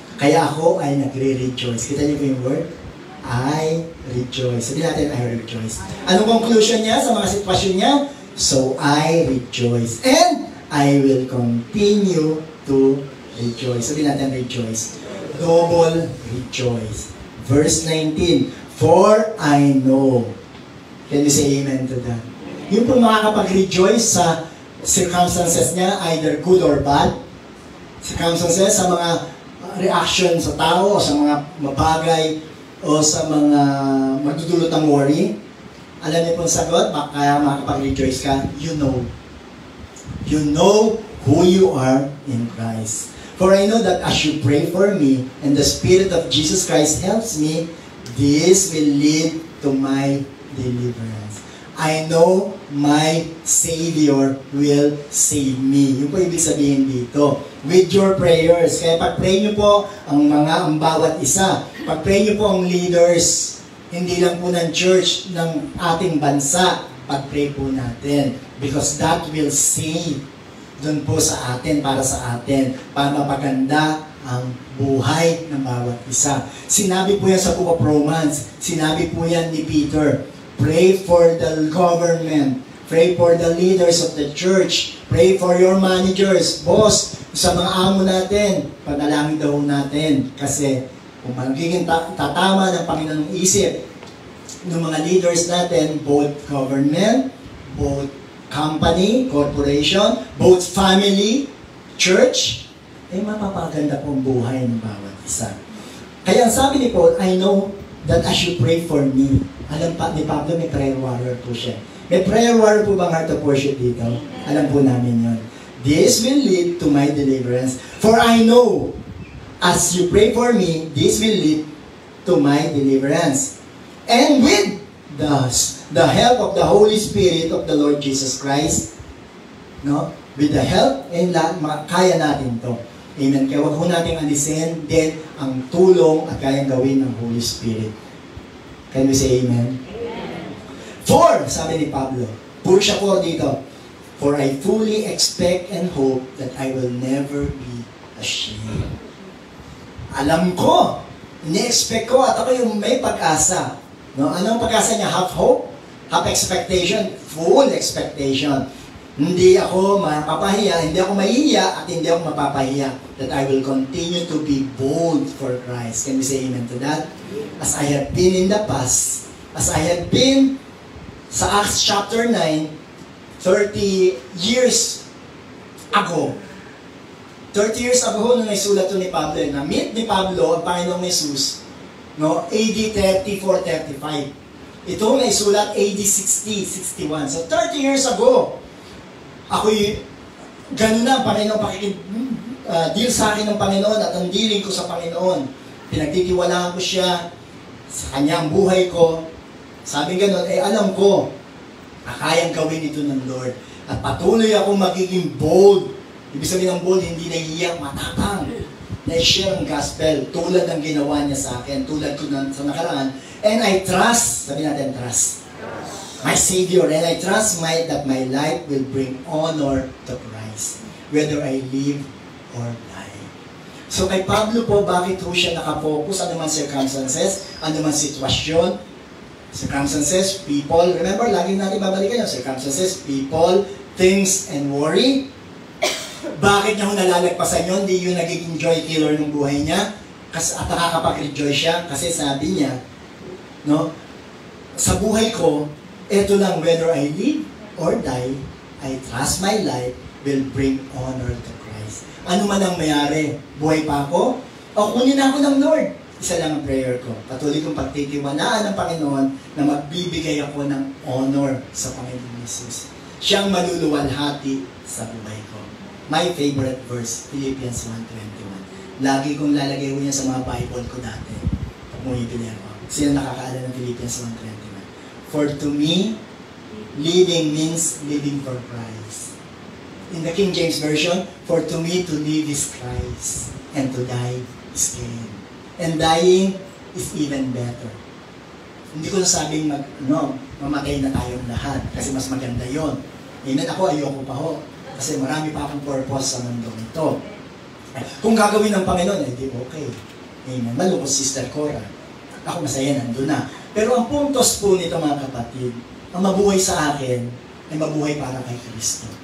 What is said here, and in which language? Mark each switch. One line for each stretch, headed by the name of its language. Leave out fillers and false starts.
Filipino: Kaya ako ay nagre-rejoice. Kita niyo po yung word?
English: I rejoice.
Filipino: Sabi natin,
English: I rejoice.
Filipino: Anong conclusion niya sa mga sitwasyon niya?
English: So, I rejoice. And I will continue to rejoice.
Filipino: Sabi natin, rejoice.
English: Double rejoice. Verse 19, for I know. Can you say amen to that?
Filipino: Yung po makakapag-rejoice sa circumstances niya,
English: either good or bad.
Filipino: Circumstances sa mga reaction sa tao, o sa mga mabagay, o sa mga magdudulot ng worry. Alam niyo pong sagot, kaya makakapag-rejoice ka,
English: you know. You know who you are in Christ. For I know that as you pray for me, and the Spirit of Jesus Christ helps me, this will lead to my deliverance. I know my Savior will save me.
Filipino: Yung po ibig sabihin dito.
English: With your prayers.
Filipino: Kaya pag-pray nyo po ang bawat isa. Pag-pray nyo po ang leaders, hindi lang po ng church, ng ating bansa. Pag-pray po natin.
English: Because that will save
Filipino: doon po sa atin, para sa atin, para mapaganda ang buhay ng bawat isa. Sinabi po yan sa Book of Romans. Sinabi po yan ni Peter.
English: Pray for the government. Pray for the leaders of the church. Pray for your managers, boss,
Filipino: sa mga amo natin. Panalangin daw natin. Kasi kung magiging tatama ng Panginoong isip ng mga leaders natin, both government, both company, corporation, both family, church, ay mapapaganda pong buhay ng bawat isa. Kaya ang sabi ni Paul,
English: I know that as you pray for me,
Filipino: alam pa ni Pablo, may prayer warrior po siya. May prayer warrior po bang heart of worship dito? Alam po namin yun.
English: This will lead to my deliverance. For I know, as you pray for me, this will lead to my deliverance. And with the help of the Holy Spirit of the Lord Jesus Christ, no? With the help, and
Filipino: kaya natin to.
English: Amen.
Filipino: Kaya huwag ho natin alisin din ang tulong at kayang gawin ng Holy Spirit.
English: Can we say amen? Amen. For,
Filipino: sabi ni Pablo, puro siya po dito,
English: for I fully expect and hope that I will never be ashamed.
Filipino: Alam ko, ini-expect ko at ako yung may pag-asa. No? Anong pag-asa niya?
English: Have hope Have expectation, full expectation.
Filipino: Hindi ako mapapahiya, hindi ako mahihiya, at hindi ako mapapahiya.
English: That I will continue to be bold for Christ. Can we say amen to that? As I have been in the past, as I have been sa Acts chapter 9, 30 years ago.
Filipino: 30 years ago, nung naisulat to ni Pablo, na-meet ni Pablo ang Panginoong Jesus, no, AD 34-35. Ito naisulat AD 60-61. So 30 years ago, ako'y ganun na ang Panginoon deal sa akin ng Panginoon at ang dealing ko sa Panginoon. Pinagtitiwalaan ko siya sa kanya ang buhay ko. Sabi gano'n, alam ko, kayang gawin ito ng Lord. At patuloy akong magiging bold. Ibig sabihin ng bold, hindi nahihiyak, matapang. Na-share ang gospel, tulad ng ginawa niya sa akin, tulad ko sa nakaraan.
English: And I trust, sabi natin, trust. My Savior, and I trust that my life will bring honor to Christ, whether I live or die.
Filipino: So kay Pablo po, bakit po siya nakafocus? Ano man circumstances, ano man sitwasyon, circumstances, people, remember, lagi natin babalikan yung circumstances,
English: people, things, and worry.
Filipino: Bakit niya kung nalalagpasan yun? Hindi yung nagiging joy killer ng buhay niya. At nakakapag-rejoice siya kasi sabi niya, no, sa buhay ko, ito lang,
English: whether I live or die, I trust my life will bring honor to Christ.
Filipino: Ano man ang mayari, buhay pa ako, o kunin ako ng Lord. Isa lang ang prayer ko. Patuloy kong pagtitiwalaan ng Panginoon na magbibigay ako ng honor sa Panginoon Jesus. Siyang maluluwalhati sa buhay ko.
English: My favorite verse,
Filipino: Philippians 1:21. Lagi kong lalagay ko yan sa mga Bible ko dati. Pag bumibili ako. Sino nakakaalala ng Philippians 1:21?
English: For to me, living means living for Christ. In the King James Version, for to me to live is Christ, and to die is gain. And dying is even better.
Filipino: Hindi ko nasabing mamatay na tayong lahat, kasi mas maganda yon. Amen, ako ayoko pa ho, kasi marami pa akong purpose sa mundong ito. Kung gagawin ng Panginoon, di okay. Amen, malungkot Sister Cora. Ako masaya, nandun na. Pero ang puntos po nito mga kapatid, ang mabuhay sa akin ay mabuhay para kay Kristo.